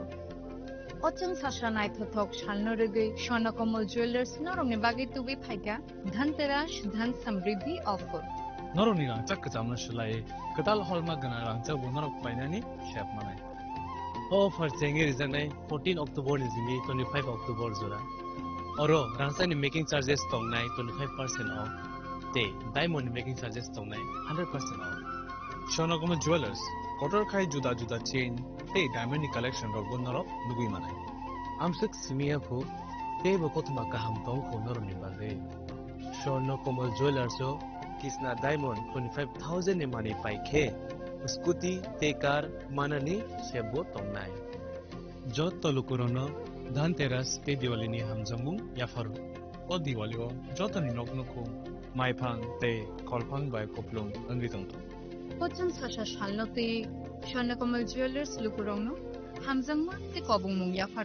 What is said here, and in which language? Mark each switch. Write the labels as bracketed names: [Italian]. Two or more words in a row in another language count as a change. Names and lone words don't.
[Kok Borok] Ochang sashanai thothok shalno rege Shanakomal Jewelers norong ni bagi tubi phaika dhanteras dhan samriddhi offer. Norong ni rangchak kacamna shlai katal holma gana rangchak bunorok painani shap manai. Offer chengi rizanai 14 October ni zingi 25 October zura. Oro rangchak ni [English] making charges [Kok Borok] tongnai 25% off. Te [English] diamond making charges [Kok Borok] tongnai 100% off. Shanakomal Jewelers order khai juda juda chain te diamond ni collection rok bunorok nugui manai. Amsik simia phu te bokotma kaham tong phu norong ni bage. Shanakomal Jewelers o Kisna Diamond 25,000 ni money paike scooty te car manani sebo tongnai jot tolukurono dhanteras te diwali ni hamjamung yafaru o diwali o jotani noknoko maiphang te kolphang bai koplung angri tongto Ochang sasha shalno te Shanakomal Jewelers lukurogno hamjagma te kobungmung ya faru.